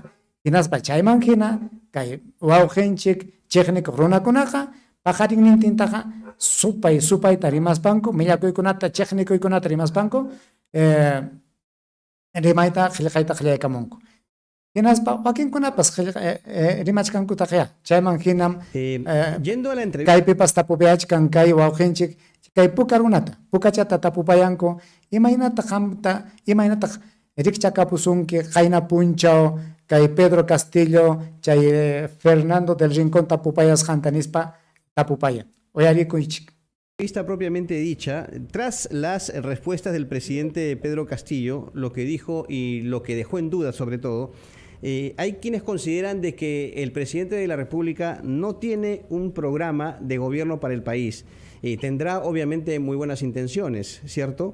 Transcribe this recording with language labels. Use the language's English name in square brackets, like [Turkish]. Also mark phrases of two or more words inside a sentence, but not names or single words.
[Quechua] Hinaspa chayman hina kay wawqinchik chiqnikuq runakunaqa paqarinnintintaqa supayta rimaspanku millakuykunata chiqnikuykunata rimaspanku rimayta qillqayta qillaykamunku. Hinaspa wakinkunapas rimachkankutaqya chayman hinam [Spanish] yendo a la entrevista [Quechua] kaypipas tapupayachkan kay wawqinchik kay pukachata tapupayanku imaynataq rikchakapusunki qayna punchaw kay Pedro Castillo chay Fernando del Rincón tapupayasqanta nispa tapupayan uyarikuychik. [Spanish] Entrevista propiamente dicha, tras las respuestas del presidente Pedro Castillo, lo que dijo y lo que dejó en duda sobre todo, hay quienes consideran de que el presidente de la República no tiene un programa de gobierno para el país. Tendrá obviamente muy buenas intenciones, ¿cierto?